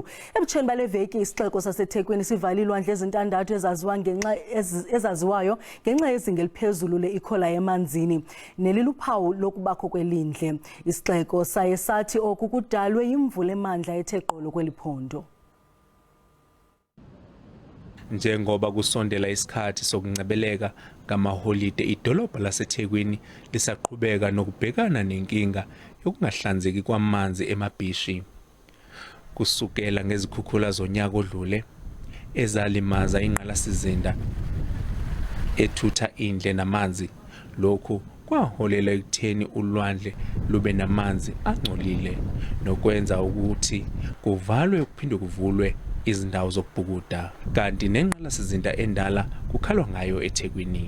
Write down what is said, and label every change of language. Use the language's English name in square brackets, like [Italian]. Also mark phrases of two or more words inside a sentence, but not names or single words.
[Xhosa] Ebutsheni bale veki isixeko saseThekwini sivale ilwandle ezintandathu ezaziwayo ngenxa yezinga eliphezulu le-ikhola emanzini neliluphawu lokubakho kwelindle. Isixeko saye sathi oku kudalwe yimvula emandla ethe gqolo kweli phondo. [Zulu] Njengoba kusondela isikhathi sokuncebeleka ngamaholide, idolobha laseThekwini lisaqhubeka nokubhekana nenkinga yokungahlanzeki kwamanzi emabhishi. Kusukela ngezikhukhula zonyaka odlule ezalimaza ingqalasizinda ethutha indle namanzi, lokhu kwaholela ekutheni ulwandle lube namanzi angcolile nokwenza ukuthi kuvalwe ukuphinde kuvulwe izindawo zokubhukuda, kanti nengqalasizinda endala kukhalwa ngayo eThekwini.